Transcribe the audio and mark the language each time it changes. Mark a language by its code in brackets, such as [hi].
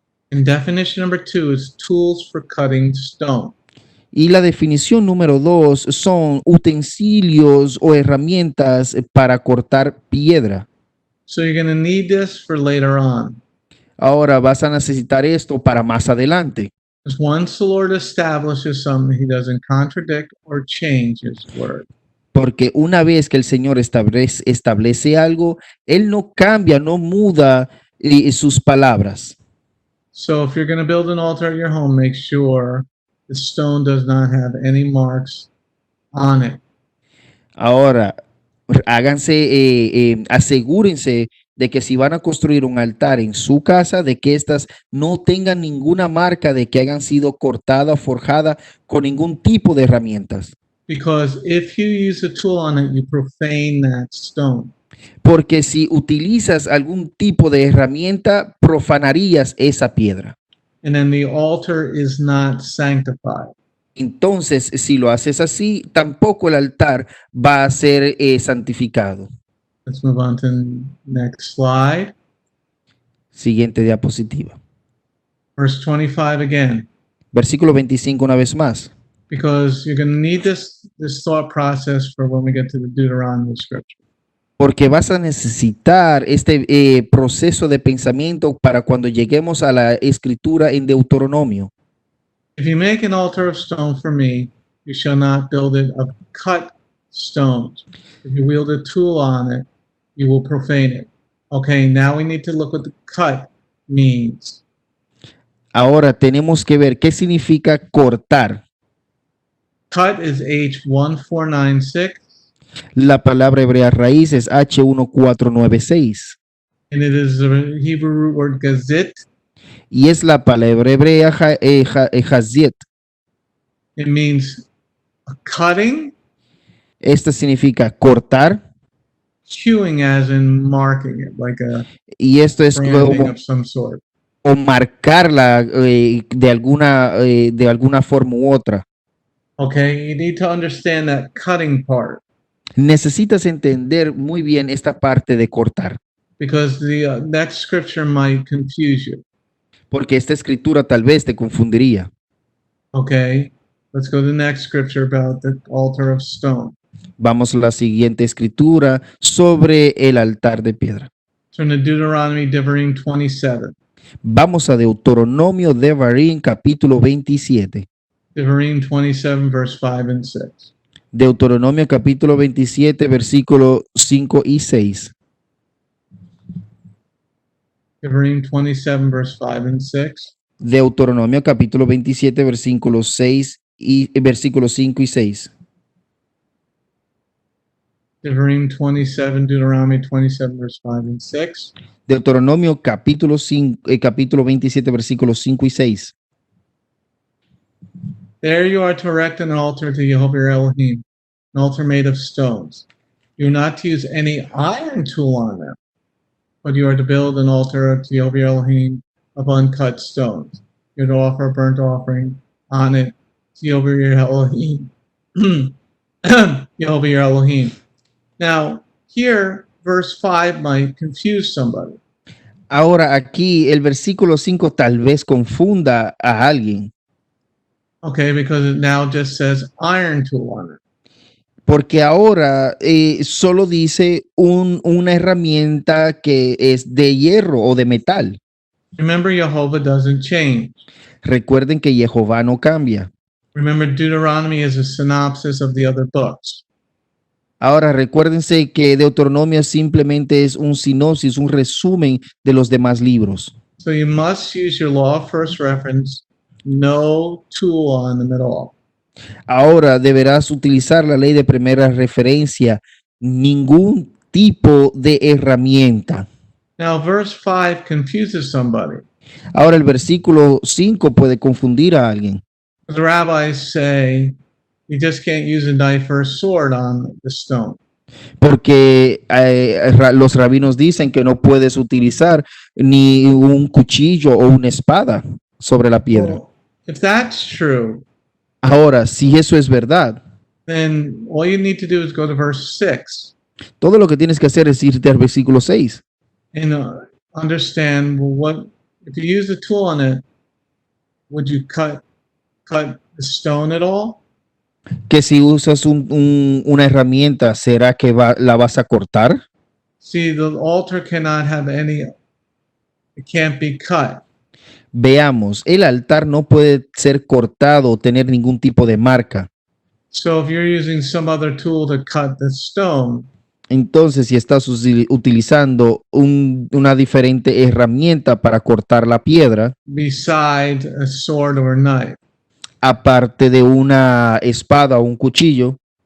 [en] And definition number 2 is tools for cutting stone. [es] Y la definición número 2 son utensilios o herramientas para cortar piedra. [en] So you're going to need this for later on. [es] Ahora vas a necesitar esto para más adelante. [en] Because once the Lord establishes something, he doesn't contradict or change his word. [es] Porque una vez que el Señor establece algo, Él no cambia, no muda sus palabras. [en] So if you're going to build an altar at your home, make sure the stone does not have any marks on it. [es] Ahora, asegúrense de que si van a construir un altar en su casa, de que éstas no tengan ninguna marca de que hayan sido cortada o forjada con ningún tipo de herramientas. [en] Because if you use a tool on it, you profane that stone. [es] Porque si utilizas algún tipo de herramienta, profanarías esa piedra. [en] And then the altar is not sanctified. [es] Entonces, si lo haces así, tampoco el altar va a ser santificado. [en] Let's move on to the next slide. [es] Siguiente diapositiva. [en] Verse 25 again. [es] Versículo 25 una vez más. [en] Because you're going to need this thought process for when we get to the Deuteronomy scripture. [es] Porque vas a necesitar este proceso de pensamiento para cuando lleguemos a la escritura en Deuteronomio. [en] If you make an altar of stone for me, you shall not build it of cut stones. If you wield a tool on it, you will profane it. Okay, now we need to look what the cut means. [es] Ahora tenemos que ver qué significa cortar. [en] Cut is H1496, [es] La palabra hebrea raíz es H1496 [en] and it is the Hebrew root word gazit. [es] y es la palabra hebrea haziet. [en] It means cutting, [es] Esta significa cortar [en] hewing as in marking it, like a [es] y esto es [en] branding [es] como [en] of some sort. [es] o marcarla de alguna forma u otra. [en] Okay, you need to understand that cutting part [es] Necesitas entender muy bien esta parte de cortar, [en] because the next scripture might confuse you. [es] porque esta escritura tal vez te confundiría. [en] Okay, let's go to the next scripture about the altar of stone. [es] Vamos a la siguiente escritura sobre el altar de piedra. [en] Turn to Deuteronomy Devarim 27. [es] Vamos a Deuteronomio Devarim capítulo 27. [en] Devarim 27, verse 5 and 6. [es] Deuteronomio capítulo 27 versículo 5 y 6. [en] Devarim 27, verse 5 and 6. [es] Deuteronomio capítulo 27 versículos 6 y versículos 5 y 6. [en] Devarim 27, Deuteronomy 27, verse 5 and 6. [es] Deuteronomio capítulo 27 versículos 5 y 6. [en] There you are to erect an altar to Jehovah your Elohim, an altar made of stones. You are not to use any iron tool on them, but you are to build an altar to Jehovah your Elohim of uncut stones. You are to offer a burnt offering on it to Jehovah your Elohim. Jehovah your Elohim. Now, here, verse 5 might confuse somebody. [es] Ahora aquí el versículo 5 tal vez confunda a alguien, [en] Okay, because it now just says iron tool on it. [es] porque ahora solo dice una herramienta que es de hierro o de metal. [en] Remember, Jehovah doesn't change. [es] Recuerden que Jehová no cambia. [en] Remember, Deuteronomy is a synopsis of the other books. [es] Ahora recuérdense que Deuteronomio simplemente es un sinopsis, un resumen de los demás libros. [en] So you must use your law of first reference, no tool on them at all. [es] Ahora deberás utilizar la ley de primera referencia, ningún tipo de herramienta. [en] Now, verse 5 confuses somebody. [es] Ahora el versículo 5 puede confundir a alguien, [en] The rabbis say you just can't use a knife or a sword on the stone. [es] porque los rabinos dicen que no puedes utilizar ni un cuchillo o una espada sobre la piedra. [en] Well, if that's true, [es] Ahora, si eso es verdad, [en] then all you need to do is go to verse 6 [es] todo lo que tienes que hacer es irte al versículo 6 [en] and understand, well, what if you use a tool on it, would you cut the stone at all? [es] que si usas una herramienta, ¿será que la vas a cortar? [en] See, the altar cannot have any, it can't be cut. [es] Veamos, el altar no puede ser cortado o tener ningún tipo de marca. [en] So if you're using some other tool to cut the stone, [es] Entonces, si estás utilizando una diferente herramienta para cortar la piedra, [en] besides a sword or a knife, [es] aparte de una espada o un cuchillo,